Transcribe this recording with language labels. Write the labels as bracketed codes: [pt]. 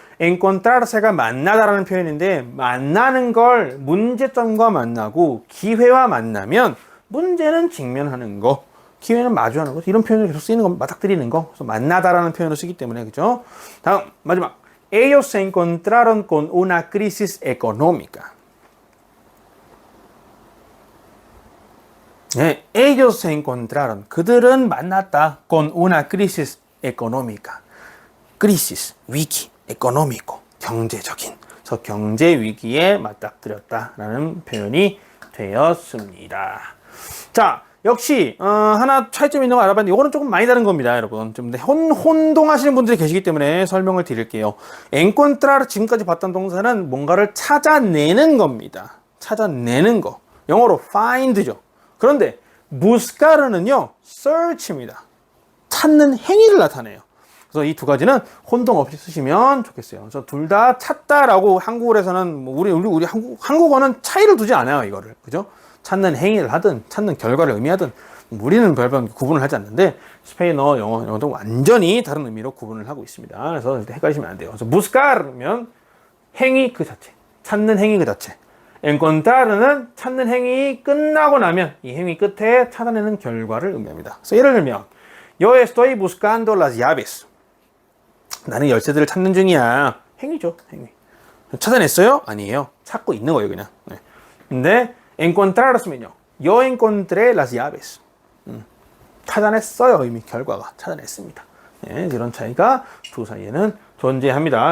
[ko] encontrarse가 만나다라는 표현인데 만나는 걸 문제점과 만나고 기회와 만나면 문제는 직면하는 거, 기회는 마주하는 거. 이런 표현을 계속 쓰이는 거, 맞닥뜨리는 거. 그래서 만나다라는 표현을 쓰기 때문에 그죠? 다음 마지막. [es] Ellos se encontraron con una crisis económica. [ko] 네, [es] ellos se encontraron. [ko] 그들은 만났다. [es] con una crisis económica. [ko] crisis, 위기, económico, 경제적인. 그래서 경제 위기에 맞닥뜨렸다라는 표현이 되었습니다. 자, 역시 하나 차이점 있는 거 알아봤는데 이거는 조금 많이 다른 겁니다, 여러분. 좀 혼동하시는 분들이 계시기 때문에 설명을 드릴게요. encontrar 지금까지 봤던 동사는 뭔가를 찾아내는 겁니다. 찾아내는 거. 영어로 find죠. 그런데 buscar는요 search입니다. 찾는 행위를 나타내요. 그래서 이 두 가지는 혼동 없이 쓰시면 좋겠어요. 그래서 둘 다 찾다라고 한국어에서는 우리 한국어는 차이를 두지 않아요. 이거를 그죠? 찾는 행위를 하든 찾는 결과를 의미하든 우리는 별반 구분을 하지 않는데 스페인어, 영어도 완전히 다른 의미로 구분을 하고 있습니다. 그래서 헷갈리시면 안 돼요. 그래서 buscar면 행위 그 자체, 찾는 행위 그 자체. encontrar는 찾는 행위 끝나고 나면 이 행위 끝에 찾아내는 결과를 의미합니다. 그래서 예를 들면 [es] Yo estoy buscando las llaves. [ko] 나는 열쇠들을 찾는 중이야. 행위죠. 행위. 찾아냈어요? 아니에요. 찾고 있는 거예요, 그냥. 네. 근데 encontraros면요. [es] Yo encontré las llaves. [ko] 찾아냈어요. 이미 결과가 찾아냈습니다. 네, 이런 차이가 두 사이에는 존재합니다.